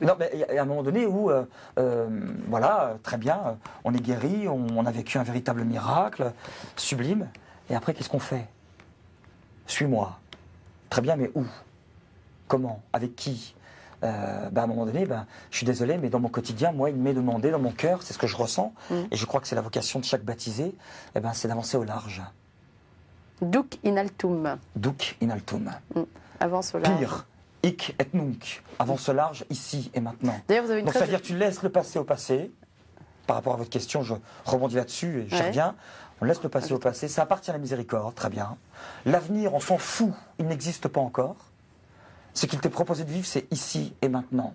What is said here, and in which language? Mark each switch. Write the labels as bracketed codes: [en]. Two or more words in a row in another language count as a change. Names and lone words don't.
[fr] Non, mais il y a un moment donné où, voilà, très bien, on est guéri, on a vécu un véritable miracle, sublime. Et après, qu'est-ce qu'on fait? Suis-moi. Très bien, mais où? Comment? Avec qui? À un moment donné, je suis désolé, mais dans mon quotidien, moi, il m'est demandé, dans mon cœur, c'est ce que je ressens, et je crois que c'est la vocation de chaque baptisé, c'est d'avancer au large. [la] Duc in altum. Duc in altum. [fr] Avance au large. Pire. [la] Hic et nunc, [fr] avance large, ici et maintenant. D'ailleurs, vous avez une Donc, c'est-à-dire tu laisses le passé au passé. Par rapport à votre question, je rebondis là-dessus et j'y reviens. On laisse le passé au passé, ça appartient à la miséricorde, très bien. L'avenir, on s'en fout, il n'existe pas encore. Ce qu'il t'est proposé de vivre, c'est ici et maintenant.